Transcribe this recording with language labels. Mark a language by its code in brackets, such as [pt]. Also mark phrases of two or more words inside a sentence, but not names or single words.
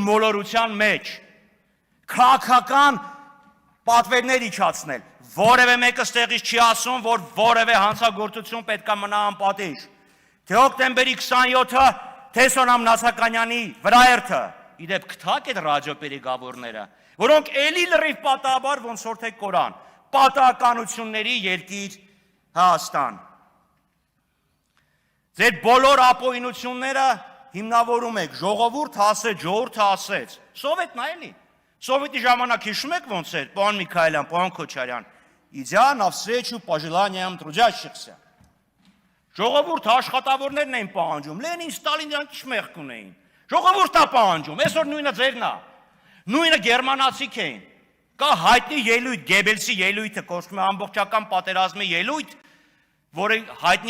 [hy] մոլորության մեջ քաղաքական պատվերներ իջացնել որևէ մեկը ստեղից չի ասում որ որևէ հանցագործություն պետք է մնա անպատիժ թե հոկտեմբերի 27-ը թե Սոնամ Նացականյանի վրաերթը իդեպ կթակ այդ ռադիոպերեգավորները որոնք էլի լրիվ պատահաբար ոնց որ թե կորան պատահականությունների երկիր Հայաստան Ձեր բոլոր ապօրինությունները հիմնավորում եք ժողովուրդ ասեց, Սովետն էլի։ Սովետի ժամանակ հիշում եք ոնց էր, պարոն Միքայելյան, պարոն Քոչարյան, [ru] идя навстречу пожеланиям трудящихся։ [hy] Ժողովուրդ աշխատավորներն էին պահանջում, Լենին, Ստալին դրանք ինչ մեղք ունեին։ Ժողովուրդն է պահանջում, այսօր նույնը ձերն է։ Նույնը գերմանացիք էին։ Կա հայտնի ելույթ, Գեբելսի ելույթը, կոչվում է ամբողջական պատերազմի ելույթ, որը հայտնի